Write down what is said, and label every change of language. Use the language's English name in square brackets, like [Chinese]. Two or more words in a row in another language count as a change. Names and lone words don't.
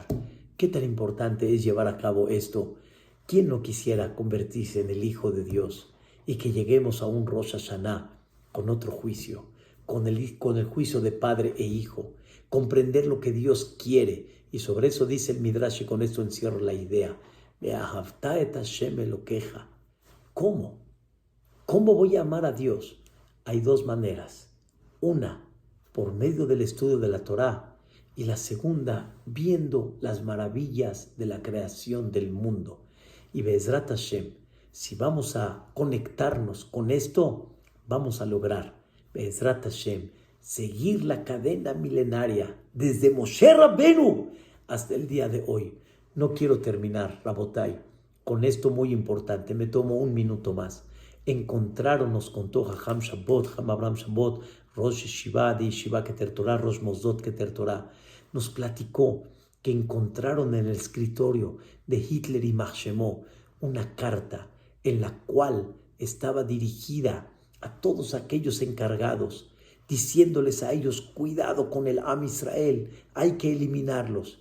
[Spanish] ¿Qué tan importante es llevar a cabo esto? ¿Quién no quisiera convertirse en el Hijo de Dios y que lleguemos a un Rosh Hashanah con otro juicio, con el juicio de padre e hijo, comprender lo que Dios quiere? Y sobre eso dice el Midrash, y con esto encierro la idea. [Hebrew] ואהבת את השם אלוקיך. [Spanish] ¿Cómo? ¿Cómo voy a amar a Dios? Hay dos maneras. Una, por medio del estudio de la Torah, y la segunda, viendo las maravillas de la creación del mundo. [Hebrew] Y בעזרת השם, [Spanish] si vamos a conectarnos con esto, vamos a lograr, [Hebrew] בעזרת השם, [Spanish] seguir la cadena milenaria desde Moshe Rabbenu hasta el día de hoy. No quiero terminar, Rabotai, con esto muy importante. Me tomo un minuto más. Encontraron, nos contó Jajam Shabbat, Jajam Abraham Shabbat, [Hebrew] ראש ישיבה [Spanish] de Yeshiva Keter Torah, [Hebrew] ראש מוסדות [Spanish] Keter Torah. Nos platicó que encontraron en el escritorio de Hitler y Shemó una carta en la cual estaba dirigida a todos aquellos encargados, diciéndoles a ellos, cuidado con el [Hebrew] עם ישראל, [Spanish] hay que eliminarlos.